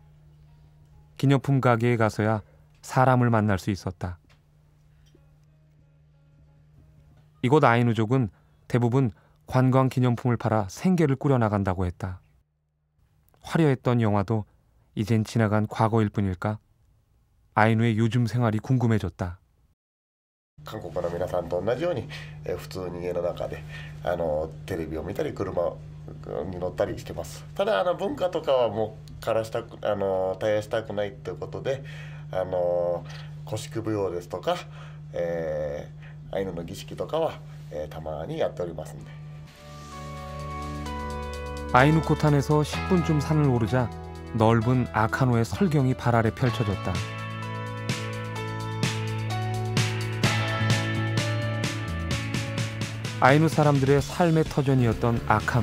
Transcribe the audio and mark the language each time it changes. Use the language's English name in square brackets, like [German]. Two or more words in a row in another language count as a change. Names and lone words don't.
[Korean] 기념품 가게에 가서야 사람을 만날 수 있었다. 이곳 아이누족은 대부분 관광 기념품을 팔아 생계를 꾸려나간다고 했다. 화려했던 영화도 이젠 지나간 과거일 뿐일까? 아이누의 요즘 생활이 궁금해졌다. [Japanese] 韓国の皆さんと同じように、普通に家の中でテレビを見たり車に乗ったりしてます。ただ文化とかはもう絶やしたくないということで古式舞踊ですとか、アイヌの儀式とかは、たまにやっておりますんで。 [Korean] 아이누코탄에서 10분쯤 산을 오르자 넓은 아카노의 설경이 발 아래 펼쳐졌다. 아이누 사람들의 삶의 터전이었던 아카노.